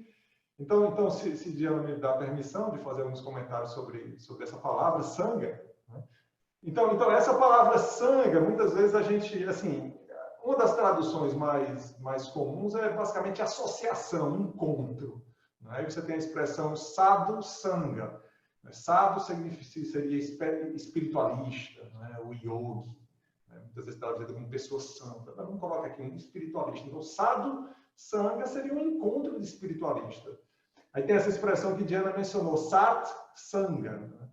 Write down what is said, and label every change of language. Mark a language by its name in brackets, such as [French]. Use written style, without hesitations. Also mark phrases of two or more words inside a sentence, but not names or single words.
[Portuguese] Então se Diana me dá permissão de fazer alguns comentários sobre essa palavra, Sangha, né? Então, essa palavra Sangha, muitas vezes a gente, assim, uma das traduções mais comuns é basicamente associação, encontro. Aí você tem a expressão [Sanskrit] sadhu sangha. [Portuguese] Sadhu seria espiritualista, né? O yogi, né? Muitas vezes traduzido como pessoa santa. Mas vamos colocar aqui um espiritualista. Então, [Sanskrit] sadhu sangha [Portuguese] seria um encontro de espiritualista. Aí tem essa expressão que Diana mencionou, [Sanskrit] sat sangha. [Portuguese] Né?